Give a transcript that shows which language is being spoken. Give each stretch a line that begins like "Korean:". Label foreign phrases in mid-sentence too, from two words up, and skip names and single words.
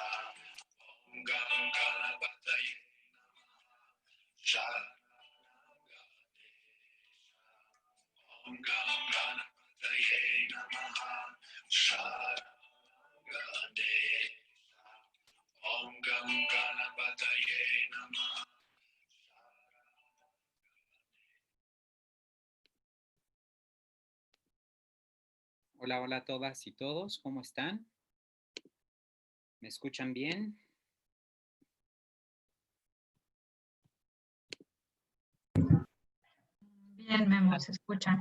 Sanskrit: Om Gam Ganapataye Sharanam Ganesha. Om Gam Ganapataye Namaha Sharanam Ganesha. Om Gam Ganapataye Namaha.
Spanish: Hola, hola a todas y todos, ¿cómo están? ¿Me escuchan bien? Bien, Memo, se escucha.